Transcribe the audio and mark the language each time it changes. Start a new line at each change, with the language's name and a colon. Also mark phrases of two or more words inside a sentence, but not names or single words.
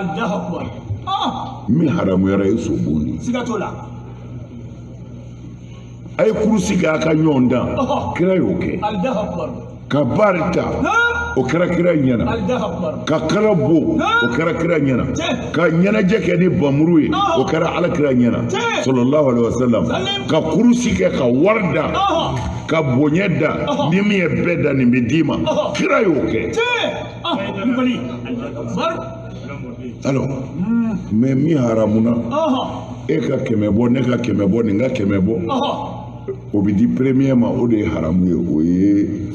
Bambara: min haramuyara ye sobonni a ye kurusi kɛ a ka ɲɔgɔn dan kira y'o kɛ ka bari ta o kɛra kira ɲɛna ka kala bo o kɛra kira ɲɛna ka ɲɛnajɛ kɛ ni bamuru ye o kɛra ala kira ɲɛna
Arabic: صلى الله عليه وسلم
Bambara: ka kurusi kɛ ka wari da ka bonya da ni min ye bɛɛ da nin bɛ d'i ma kira y'o kɛ
French: alors mais
Bambara: min haramuna e ka kɛmɛ bɔ ne ka kɛmɛ bɔ nin ka kɛmɛ bɔ o bi di premier ma o de ye haramu ye o ye